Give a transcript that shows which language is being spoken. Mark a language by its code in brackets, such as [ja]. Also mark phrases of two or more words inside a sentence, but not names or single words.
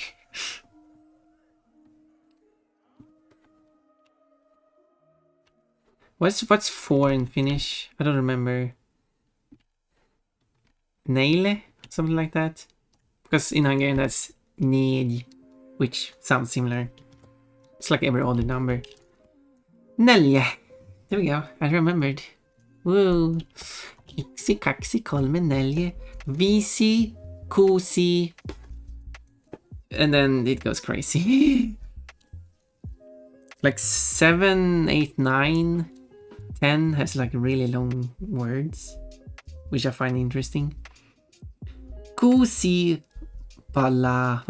[en] What's 4 in Finnish? I don't remember. Neile? Something like that. Because in Hungarian that's négy, which sounds similar. It's like every other number. Neljä. There we go. I remembered. Woo. [fi] Iksi, kaksi, kolme, neljä, viisi, kuusi. [en] And then it goes crazy. Like 7, 8, 9, 10 has like really long words, which I find interesting. [fi] Kuusi, pala.